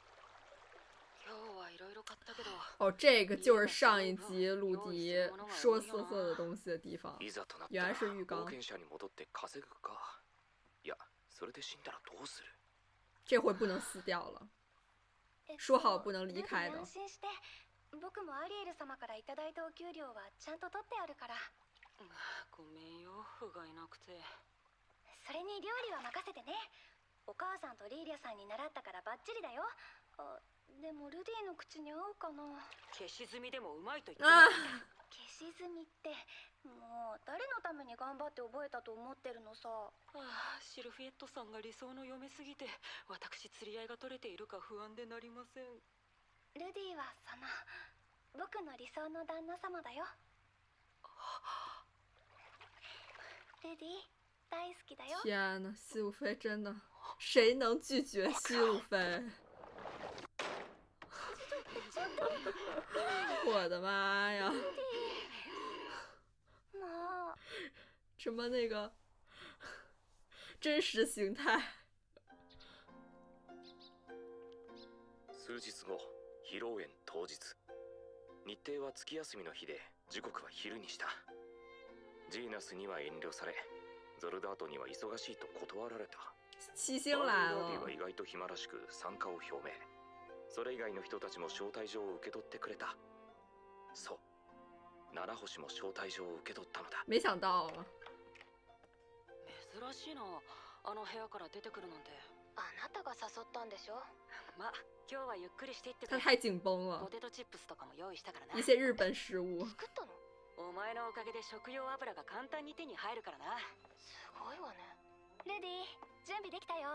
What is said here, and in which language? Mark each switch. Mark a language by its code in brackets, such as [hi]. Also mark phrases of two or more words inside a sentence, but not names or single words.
[zh] 哦，这个就是上一集鲁迪说色色的东西的地方，原来是浴缸。这回不能撕掉了，说好不能离开的。 [ja] 安心して、僕もアリエル様からいただいたお給料はちゃんと取ってあるから。ごめんよ、不甲斐なくて。それに料理は任せてね。お母さんとリーリャさんに習ったからバッチリだよ。でもルディの口に合うかな。消し済みでもうまいと言ってました。消し済みってもう誰のために頑張って覚えたと思ってるのさ。シルフィエットさんが理想の嫁すぎて私釣り合いが取れているか不安でなりません。ルディは僕の理想の旦那様だよ。ルディ大好きだよ。 [zh] 天呐，西鲁菲真的，谁能拒绝西鲁菲？我的妈呀！什么那个真实形态？ [ja] 数日後、披露宴当日。日程は月休みの日で、時刻は昼にした。ジーナスには遠慮され、ゾルダートには忙しいと断られた。 [zh] 七星来了。 [ja] バーディは意外と暇らしく参加を表明。それ以外の人たちも招待状を受け取ってくれた。そう、七星も招待状を受け取ったのだ。 [zh] 没想到啊。 [ja] 珍しいな、あの部屋から出てくるなんて。あなたが誘ったんでしょ。まあ今日はゆっくりしていってく [zh] 他 [ja] れ。 [zh] 太紧绷了 [ja] ポ。テトチップスとかも用意したからな。 [zh] 一些日本食物。 [ja] 作ったの？お前のおかげで食用油が簡単に手に入るからな。すごいわね。ルディ、準備できたよ。